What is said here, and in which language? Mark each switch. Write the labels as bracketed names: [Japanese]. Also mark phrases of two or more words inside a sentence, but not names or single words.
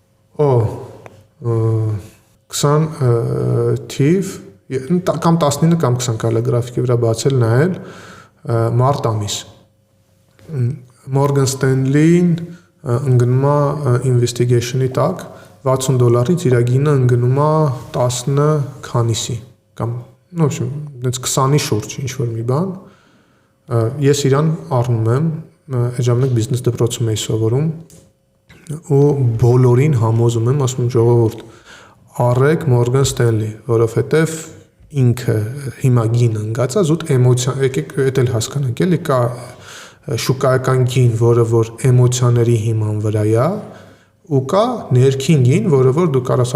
[Armenian] 20 թիվ կամ 19 կամ 20 կարելի է գրաֆիկի վրա բացել նայել մարտ ամիս Morgan Stanley-ին ընկնում է investigation-ի տակ $60-ից իր գինը ընկնում է 10 քանիսի կամ [Russian] в общем, [Armenian] դից 20-ի շուրջ ինչ որ մի բան։ Ես իրան առնում եմ, այդ ժամանակ բիզնես դպրոցում էի սովորում ու բոլորին համոզում եմ, ասում եմ ժողովուրդ, առեք Morgan Stanley, որովհետև ինքը հիմա գինը ընկած է զուտ էմոցիա, եկեք էդ էլ հասկանանք, էլի կա շուկայական գին, որը որ էմոցիաների հիման վրա է, ու կա ներքին գին, որը որ դու կարաս